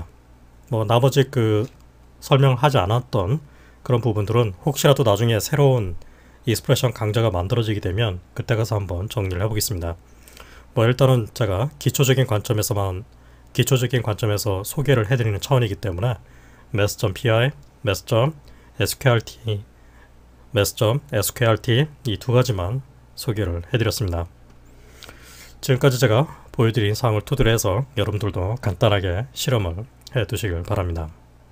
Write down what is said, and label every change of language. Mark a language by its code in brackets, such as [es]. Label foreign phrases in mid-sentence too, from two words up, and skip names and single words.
[ko] 뭐 나머지 그 설명하지 않았던 그런 부분들은 혹시라도 나중에 새로운 익스프레션 강좌가 만들어지게 되면 그때 가서 한번 정리를 해보겠습니다. 뭐 일단은 제가 기초적인 관점에서 소개를 해드리는 차원이기 때문에 mass.pi, mass.sqrt, mass.sqrt 이 두 가지만 소개를 해드렸습니다. 지금까지 제가 보여드린 사항을 토대로 해서 여러분들도 간단하게 실험을 해두시길 바랍니다.